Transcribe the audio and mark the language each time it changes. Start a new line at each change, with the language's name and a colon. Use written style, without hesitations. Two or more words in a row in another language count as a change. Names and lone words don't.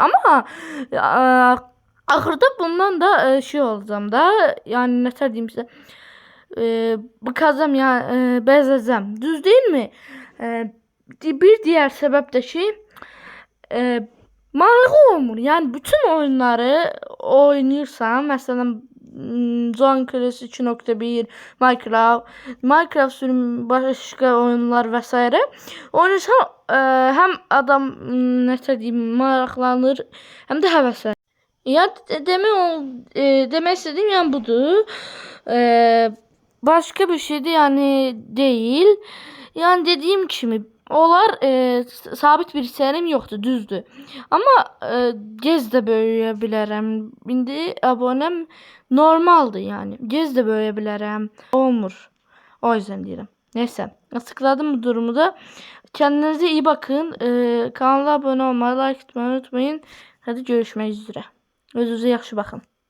Azerbaijani: Amma axırda bundan da şey olacağam da, yəni nətər deyim sizə, bıkacam, yəni bəzəcəm. Düz deyilmi? Bir digər səbəb də ki, maraqlı olmur. Yəni bütün oyunları oynayırsan, məsələn John Class 2.1,
Turkish: Minecraft sürüm, başka oyunlar vesaire.
Azerbaijani: Oynarsan hem adam nətər deyim, maraqlanır, hem de həvəslənir. Yəni demək istədiyim yəni budur. Başka bir şeydir, yəni deyil. Yəni dediyim kimi onlar sabit bir serim yoxdur, düzdür. Amma gez də böyüyə bilərəm. İndi abonəm normaldır yani. Gez de böyüyə bilərəm. Olmur.
Turkish: O yüzden deyirəm. Neyse. Açıkladım bu durumu da. Kendinize iyi bakın. Kanala abone olmayı, like etmeyi unutmayın. Hadi görüşmek üzere. Özünüze yaxşı bakın.